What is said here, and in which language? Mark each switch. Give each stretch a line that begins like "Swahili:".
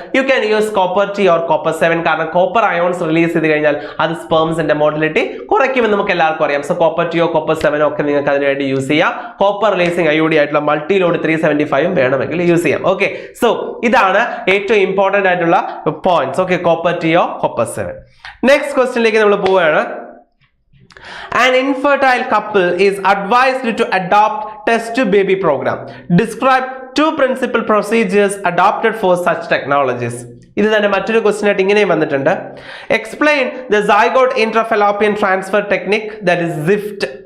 English: You can use copper T or copper 7.
Malayalam: കാരണം copper ions release ചെയ്ത് കഴിഞ്ഞാൽ അത് സ്പേംസിന്റെ മോട്ടിലിറ്റി കുറയ്ക്കുമെന്ന് നമുക്ക് എല്ലാവർക്കും അറിയാം. സോ കോപ്പർ ടിയോ കോപ്പർ 7 ഒക്കെ നിങ്ങൾക്ക് അതിനുവേണ്ടി യൂസ് ചെയ്യാം. കോപ്പർ റിലീസിംഗ് IUD ആയിട്ടുള്ള മൾട്ടിലോഡ് 375 വേണമെങ്കിൽ യൂസ് ചെയ്യാം. ഓക്കെ, സോ ഇതാണ് ഏറ്റവും ഇമ്പോർട്ടന്റ് ആയിട്ടുള്ള points. Okay, copper ടിയോ copper 7. Next ക്വസ്റ്റ്യനിലേക്ക് നമ്മൾ പോവുകയാണ്.
English: An infertile couple is advised to adopt test-to-baby program. Describe 2 principal procedures adopted for such technologies.
Malayalam: ഇത് തന്നെ മറ്റൊരു ക്വസ്റ്റ്യൻ ആയിട്ട് ഇങ്ങനെയും വന്നിട്ടുണ്ട്.
English: Explain the zygote intrafallopian transfer technique, that is ZIFT.